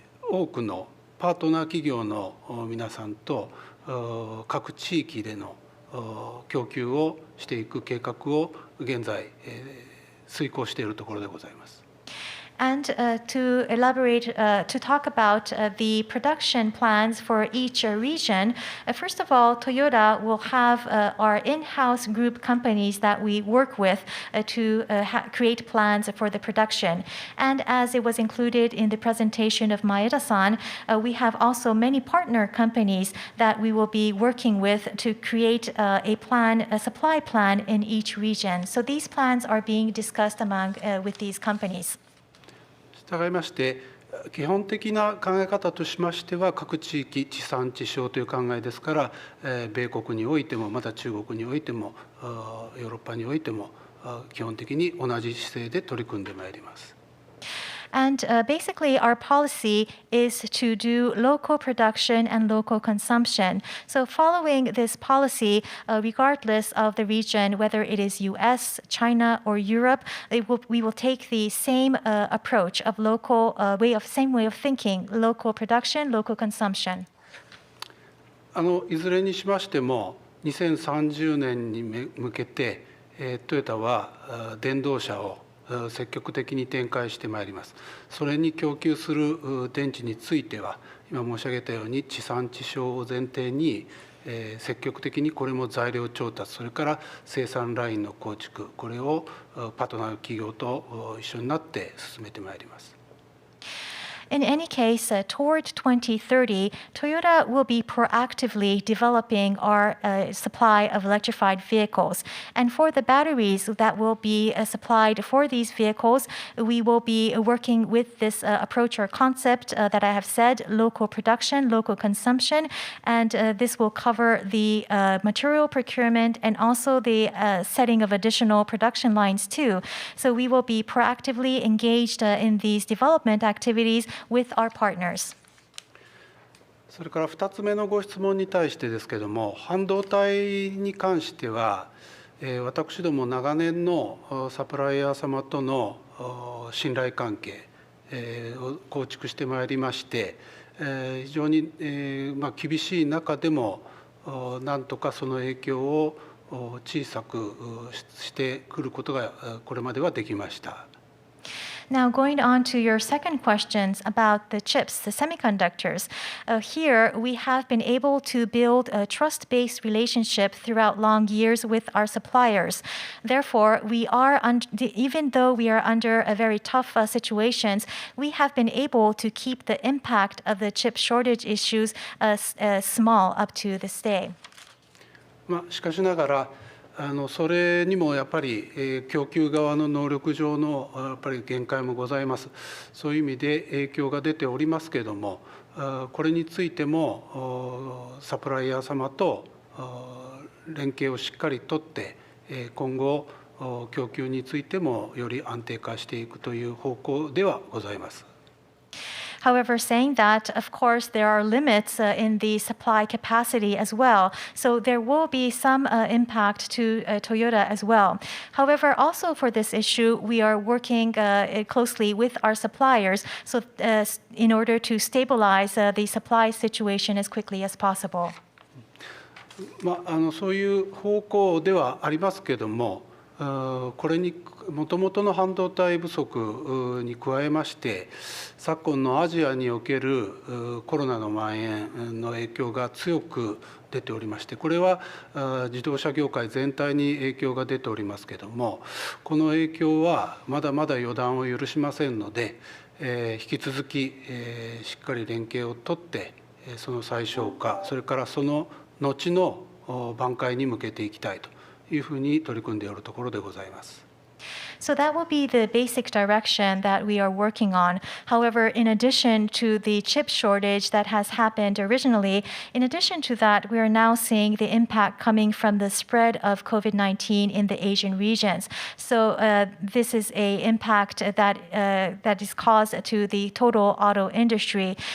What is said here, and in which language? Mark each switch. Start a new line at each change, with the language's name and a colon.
Japanese: 多くのパートナー企業の皆さんと各地域での供給をしていく計画を現在遂行しているところでございます。
English: And to elaborate, to talk about the production plans for each region, first of all, Toyota will have our in-house group companies that we work with to create plans for the production. And as it was included in the presentation of Maeda-san, we have also many partner companies that we will be working with to create a plan, a supply plan in each region. So these plans are being discussed among with these companies.
Japanese: 従いまして基本的な考え方としましては各地域地産地消という考えですから、米国においてもまた中国においてもヨーロッパにおいても基本的に同じ姿勢で取り組んでまいります。
English: And basically, our policy is to do local production and local consumption. So following this policy, regardless of the region, whether it is US, China, or Europe, we will take the same approach of same way of thinking, local production, local consumption.
Japanese: いずれにしましても2030年に向けてトヨタは電動車を積極的に展開してまいります。それに供給する電池については今申し上げたように地産地消を前提に積極的にこれも材料調達、それから生産ラインの構築、これをパートナー企業と一緒になって進めてまいります。
English: In any case, toward 2030, Toyota will be proactively developing our supply of electrified vehicles. And for the batteries that will be supplied for these vehicles, we will be working with this approach or concept that I have said, local production, local consumption. And this will cover the material procurement and also the setting of additional production lines too. So we will be proactively engaged in these development activities with our partners.
Japanese: それから2つ目のご質問に対してですけれども、半導体に関しては私ども長年のサプライヤー様との信頼関係を構築してまいりまして、非常に厳しい中でもなんとかその影響を小さくしてくることがこれまではできました。
English: Now, going on to your second questions about the chips, the semiconductors. Here, we have been able to build a trust-based relationship throughout long years with our suppliers. Therefore, even though we are under a very tough situations, we have been able to keep the impact of the chip shortage issues small up to this day.
Japanese: しかしながらそれにもやっぱり供給側の能力上のやっぱり限界もございます。そういう意味で影響が出ておりますけれども、これについてもサプライヤー様と連携をしっかりとって今後供給についてもより安定化していくという方向ではございます。
English: However, saying that, of course, there are limits in the supply capacity as well. So there will be some impact to Toyota as well. However, also for this issue, we are working closely with our suppliers so in order to stabilize the supply situation as quickly as possible.
Japanese: そういう方向ではありますけれども、これにもともとの半導体不足に加えまして、昨今のアジアにおけるコロナの蔓延の影響が強く出ておりまして、これは自動車業界全体に影響が出ておりますけれども、この影響はまだまだ予断を許しませんので、引き続きしっかり連携をとって、その最小化、それからその後の挽回に向けていきたいというふうに取り組んでおるところでございます。
English: So that will be the basic direction that we are working on. However, in addition to the chip shortage that has happened originally, in addition to that, we are now seeing the impact coming from the spread of COVID-19 in the Asian regions. So this is an impact that is caused to the total auto industry.